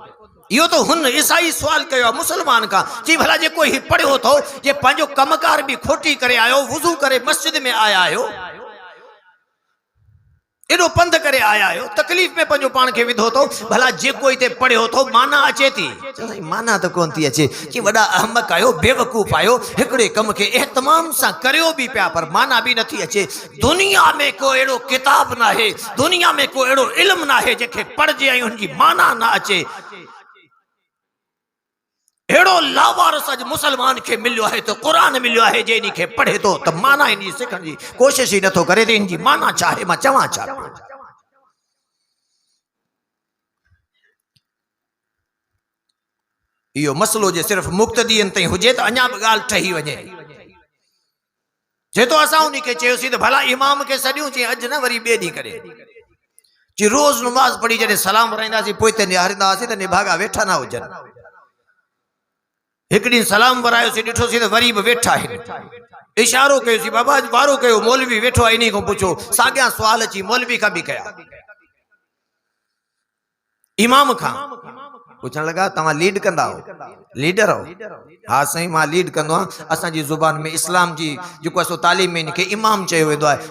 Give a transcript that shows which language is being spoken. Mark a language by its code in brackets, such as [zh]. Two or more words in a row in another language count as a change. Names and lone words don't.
[sd] इहो तो हुन ईसाई सवाल कयो मुसलमान का, जी भला जेको ही पढ़ियो थो, जे पंहिंजो कमकार भी खोटी करे आयो, वुज़ू करे मस्जिद में आया आयो, एडो पंध करे आया आयो, तकलीफ में पंहिंजो पान खे विधो थो, भला जेको हिते पढ़ियो थो माना अचे थी? माना तो कोन थी अचे। जी वॾा अहमक आयो, बेवकूफ़ आयो, हिकिड़े कम खे एहतमाम सां करियो भी पिया, पर माना भी नथी अचे। दुनिया में को अहिड़ो किताब ना है, दुनिया में को अहिड़ो इल्म ना है जंहिंखे पढ़जे ऐं हुनजी माना ना अचे। एड़ो लावारस अज मुसलमान के मिलियो है तो कुरान मिलियो है, जे इन खे पढ़े तो त माना इन सिखण जी कोशिश ही नथो करे, इन जी माना छा है, मां चवां छा? इहो मसलो जे सिर्फ मुक्तदीन ताईं हुजे त अञा बि ॻाल्हि ठही वञे। जे तो असां उन खे चयोसीं त भला इमाम खे सॾियूं, चई अॼु न वरी ॿिए ॾींहुं करे, जी रोज़ नमाज़ पढ़ी जॾहिं सलाम वराईंदासीं पोइ ते निहारींदा हुआसीं त निभागा वेठा ना हुजनि। एक दिन सलाम वरायोसीं, ॾिठोसीं त वरी बि वेठा आहिनि। इशारो कयोसीं, बाबा वारो कयो, मौलवी वेठो आहे, इन खां पुछो। साॻियां सवाल अची मौलवी खां बि कया, इमाम खां पुछण लॻा, तव्हां लीड कंदा हो, लीडर हो? हाँ साईं, मां लीड कंदो आहियां। असांजी ज़ुबान में इस्लाम जी जेको असां तालीम में इनखे इमाम चयो वेंदो आहे।